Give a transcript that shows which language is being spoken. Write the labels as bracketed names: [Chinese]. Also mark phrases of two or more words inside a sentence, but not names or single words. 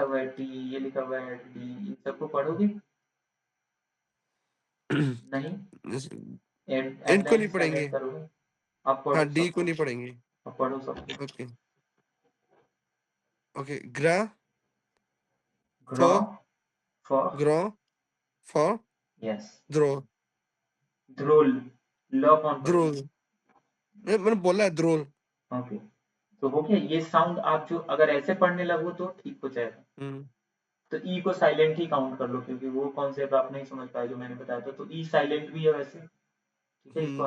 [Hindi] हुआ है टी, ये लिखा हुआ है डी, इन सबको पढ़ोगे? नहीं, [English] at the [Hindi] इनको एंड नहीं साइलेंट पढ़ेंगे। करोगे। अब हाँ, पढ़ो डी को सबको, नहीं पढ़ेंगे। अब पढ़ो सबको। [English] Okay. Okay, gra, ग्रॉ, फो, फॉर, ग्रो, फो, यस। द्रो, [Hindi] ध्रोल, ल कौन द्रोल। पढ़ेगा? मैंने बोला है द्रोल। ओके, तो हो गया ये साउंड। आप जो अगर ऐसे पढ़ने लगो तो ठीक हो जाएगा। हम्म, तो ई को साइलेंट ही काउंट कर लो, क्योंकि वो कॉन्सेप्ट आप नहीं समझ पाए जो मैंने बताया था। तो ई साइलेंट भी है वैसे, ठीक है? इसको